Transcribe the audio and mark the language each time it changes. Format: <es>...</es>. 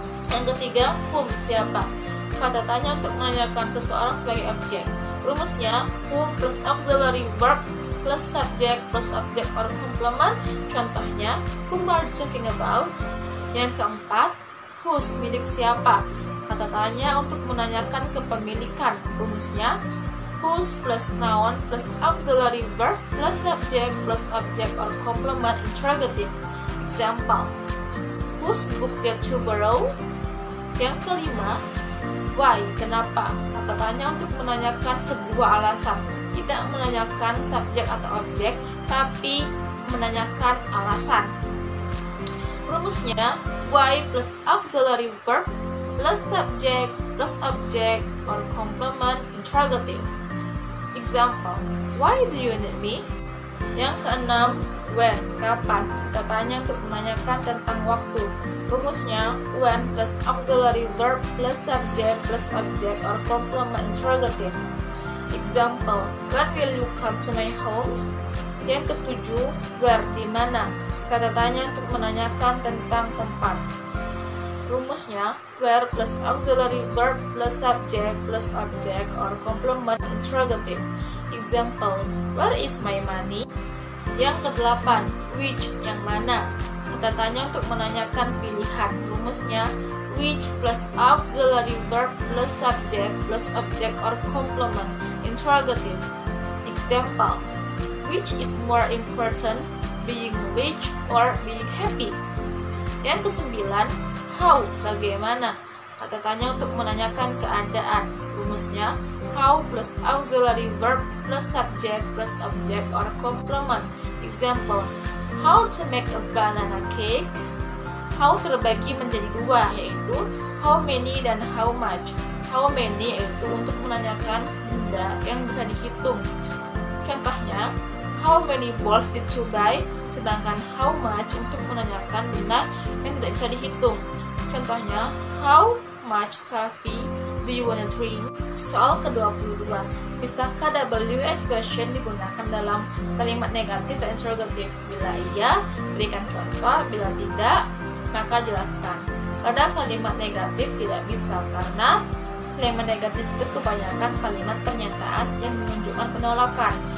<id>Yang ketiga, whom, siapa. Kata tanya untuk menanyakan seseorang sebagai objek. Rumusnya,</id> <en>whom plus auxiliary verb plus subject plus object or complement.</en> <id>Contohnya,</id> <en>whom are you talking about?</en> <id>Yang keempat, whose, milik siapa. Kata tanya untuk menanyakan kepemilikan. Rumusnya,</id> <en>whose plus noun plus auxiliary verb plus subject plus object or complement interrogative. Example, whose book did you borrow?</en> <id>Yang kelima, why, kenapa. Kata tanya untuk menanyakan sebuah alasan, tidak menanyakan subjek atau objek, tapi menanyakan alasan. Rumusnya,</id> <en>why plus auxiliary verb plus subject plus object or complement interrogative. Example, why do you need me?</en> <id>Yang keenam, when, kapan. Kita tanya untuk menanyakan tentang waktu. Rumusnya,</id> <en>when plus auxiliary verb plus subject plus object or complement interrogative. Example, when will you come to my home?</en> <id>Yang ketujuh, where, di mana. Kata tanya untuk menanyakan tentang tempat. Rumusnya,</id> <en>where plus auxiliary verb plus subject plus object or complement interrogative. Example, where is my money?</en> <id>Yang kedelapan, which, yang mana. Kata tanya untuk menanyakan pilihan. Rumusnya,</id> <en>which plus auxiliary verb plus subject plus object or complement interrogative. Example, which is more important, being rich or being happy?</en> <id>Yang kesembilan, how, bagaimana. Kata tanya untuk menanyakan keadaan. Rumusnya,</id> <en>how plus auxiliary verb plus subject plus object or complement. Example, how to make a banana cake.</en> <id>How terbagi menjadi dua, yaitu how many dan how much. How many yaitu untuk menanyakan benda yang bisa dihitung. Contohnya,</id> <en>how many balls did you buy?</en> <id>Sedangkan how much untuk menanyakan benda yang tidak bisa dihitung. Contohnya,</id> <en>how much coffee do you wanna drink?</en> <id>Soal ke-22, bisakah WH question digunakan dalam kalimat negatif dan interrogatif? Bila iya, berikan contoh. Bila tidak, maka jelaskan. Pada kalimat negatif tidak bisa, karena kalimat negatif itu kebanyakan kalimat pernyataan yang menunjukkan penolakan.</id>